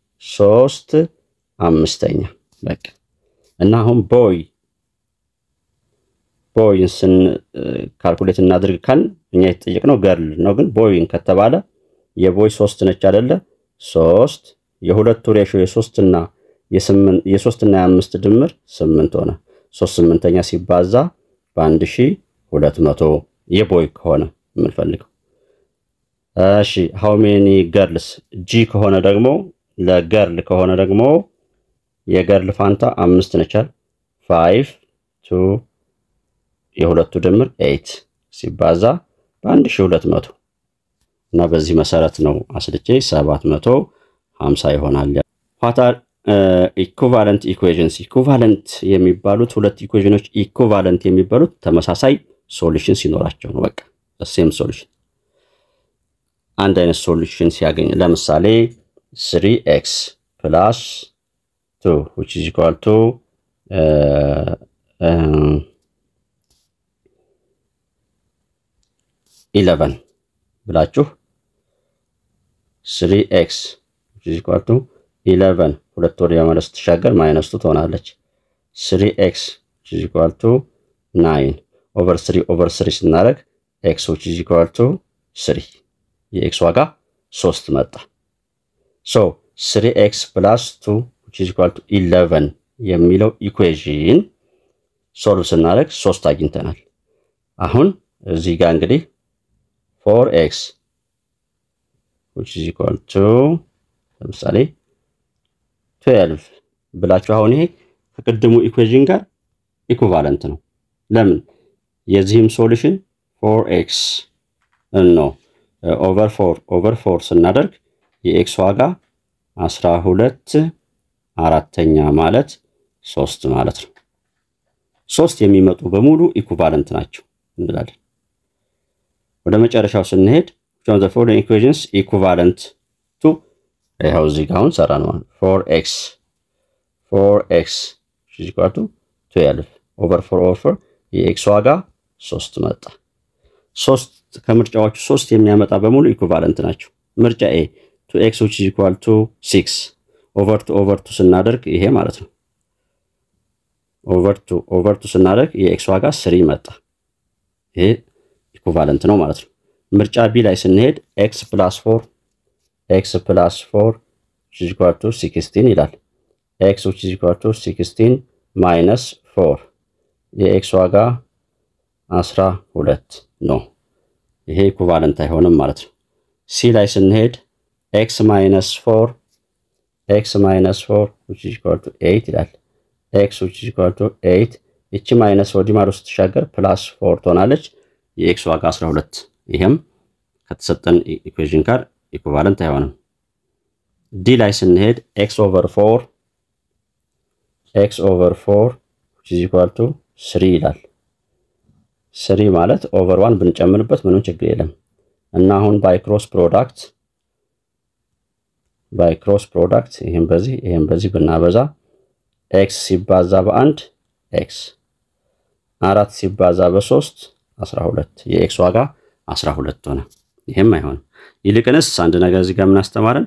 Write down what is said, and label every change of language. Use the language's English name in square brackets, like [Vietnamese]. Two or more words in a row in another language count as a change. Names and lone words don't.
[Amharic] 3/5 በቃ እና አሁን ቦይን ስን ካልኩሌት እናድርግ ካል እኛ የተጠየቅነው ገርል ነው። ግን ቦይን ከተባለ የቦይ 3 ነች አይደለ? 3 የሁለቱ ሬሾ የ3 እና የ5 ድምር 8 ሆነ። 3/8 ሲባዛ በ1200 የቦይ ከሆነ የምንፈልገው። እሺ [English] how many girls? [Amharic] ጂ ከሆነ ደግሞ ለገርል ከሆነ ደግሞ የገርል ፋንታ 5 ነቻል 5 2 የሁለቱ ድምር 8 ሲባዛ በ1200 እና በዚህ መሰረት ነው አስልቼ 750 ይሆናል። [English] what are equivalent equations? [Amharic] equivalent የሚባሉት ሁለት ኢኩዌሽኖች equivalent የሚባሉት ተመሳሳይ ሶሉሽን ሲኖራቸው ነው። በቃ [English] same solution [Amharic] አንድ አይነት ሶሉሽን ሲያገኝ ለምሳሌ [English] 3x plus 2 which is equal to [Amharic] 11 ብላችሁ [English] 3x which is equal to 11 [Amharic] ሁለት ወደ ያመለስ ተሻገር ማይነስ 2 ትሆናለች። [English] 3x which is equal to 9 over 3 ስናደርግ x which is equal to 3 [Amharic] የx ዋጋ 3 መጣ። [English] so 3x plus 2 which is equal to 11 [Amharic] የሚለው ኢኩዌሽን ሶልቭ ስናደርግ 3 አግኝተናል። አሁን እዚህ ጋር እንግዲህ [English] 4x which is equal to [Amharic] ለምሳሌ 12 ብላችሁ አሁን ይሄ ከቀደሙ ኢኩዌሽን ጋር ኢኩቫለንት ነው። ለምን? የዚህም ሶሉሽን 4x ነው ኦቨር 4 ስናደርግ የx ዋጋ 12/4 ማለት 3 ማለት ነው። 3 የሚመጡ በሙሉ ኢኩቫለንት ናቸው እንላለን። ወደ መጨረሻው ስንሄድ [English] from the following equations equivalent to [Amharic] ይሄው እዚህ ጋር አሁን ሰራን ማለት 4x [English] is equal to 12 over 4 [Amharic] የx ዋጋ 3 መጣ። 3 ከምርጫዎቹ 3 የሚያመጣ በሙሉ ኢኩቫለንት ናቸው። ምርጫ A [English] 2x which is equal to 6 over 2 [Amharic] ስናደርግ ይሄ ማለት ነው። [English] over 2 [Amharic] ስናደርግ የx ዋጋ 3 መጣ። ይሄ ኢኩቫለንት ነው ማለት ነው። ምርጫ ቢ ላይ ስንሄድ [English] x + 4 which is equal to 16 [Amharic] ይላል። [English] x which is equal to 16 minus 4 [Amharic] የx ዋጋ 12 ነው። ይሄ ኢኩቫለንት አይሆንም ማለት ነው። ሲ ላይ ስንሄድ [English] x minus 4 which is equal to 8 [Amharic] ይላል። [English] x which is equal to 8 [Amharic] እቺ ማይነስ ወዲ ማዶ ስትሻገር ፕላስ 4 ትሆናለች። የx ዋጋ 12 ይሄም ከተሰጠን ኢኩዌሽን ጋር ኢኩቫለንት አይሆንም። ዲ ላይ ስንሄድ [English] x over 4 which is equal to 3 [Amharic] ይላል። 3 ማለት [English] over 1 [Amharic] ብንጨምርበት ምንም ችግር የለም እና አሁን [English] by cross product [Amharic] ይሄን በዚህ ብናበዛ x ሲባዛ በ1 x 4 ሲባዛ በ3 12 የx ዋጋ 12 ሆነ። ይሄም አይሆንም። ይልቅንስ አንድ ነገር እዚህ ጋር ምን አስተማረን?